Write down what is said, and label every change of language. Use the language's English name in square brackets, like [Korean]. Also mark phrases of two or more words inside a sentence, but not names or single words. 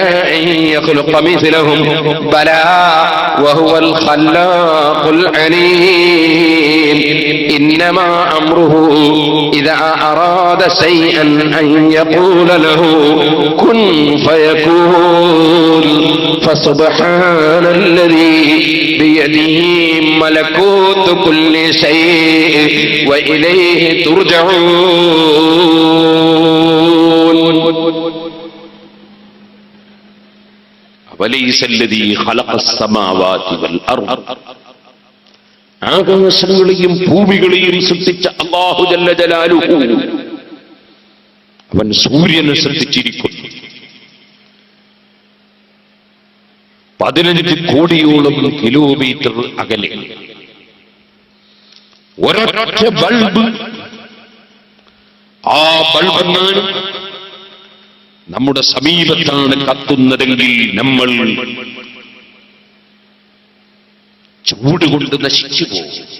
[Arabic] أن يخلق مثلهم بلى وهو الخلاق العليم إنما أمره إذا أراد شيئا أن يقول له كن فيكون فسبحان الذي بيده ملكوت كل شيء وإليه ترجعون وليس الذي خلق السماوات والأرض [Malayalam] ആകാശങ്ങളെയും ഭൂമികളെയും സൃഷ്ടിച്ച അല്ലാഹു [Arabic] جل جلاله [Malayalam] അവൻ സൂര്യനെ സൃഷ്ടിച്ചിരിക്കുന്നു. 15 കോടിയോളം കിലോമീറ്റർ അകലെ ഒരൊറ്റ ബൾബ്, ആ ബൾബെങ്ങാനും നമ്മുടെ സമീപത്താണ് കത്തുന്നതെങ്കിൽ നമ്മൾ ചൂട് കൊണ്ട് നശിച്ചു പോകും.